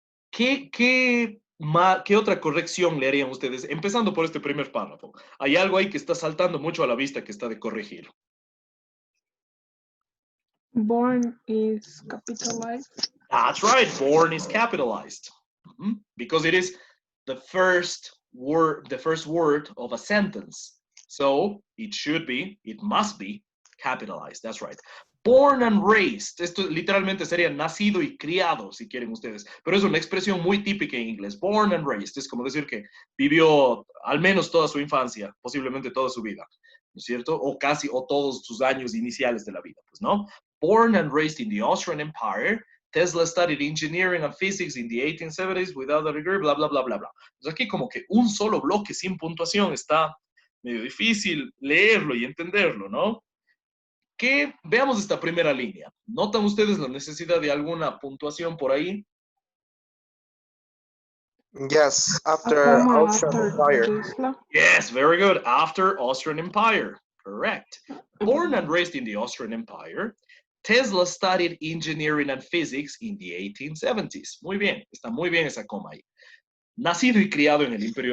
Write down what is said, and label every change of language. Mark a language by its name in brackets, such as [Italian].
[Spanish] ¿Qué otra corrección le harían ustedes? Empezando por este primer párrafo. Hay algo ahí que está saltando mucho a la vista que está de corregir. [English] Born is capitalized. That's right, born is capitalized. Because it is the first word of a sentence. So it must be capitalized. That's right. Born and raised. [Spanish] Esto literalmente sería nacido y criado, si quieren ustedes. Pero es una expresión muy típica en inglés. [English] Born and raised. [Spanish] Es como decir que vivió al menos toda su infancia, posiblemente toda su vida, ¿no es cierto? O casi, o todos sus años iniciales de la vida, pues, ¿no? [English] Born and raised in the Austrian Empire. Tesla studied engineering and physics in the 1870s without a degree, bla, bla, bla, bla, bla. [Spanish] Entonces aquí como que un solo bloque sin puntuación está medio difícil leerlo y entenderlo, ¿no? Veamos esta primera línea. ¿Notan ustedes la necesidad de alguna puntuación por ahí? [English] Yes, A after comma Austrian after Empire. Tesla. Yes, very good. After Austrian Empire. Correct. Born and raised in the Austrian Empire, Tesla studied engineering and physics in the 1870s. [Spanish] Muy bien, está muy bien esa coma ahí. Nacido y criado en el Imperio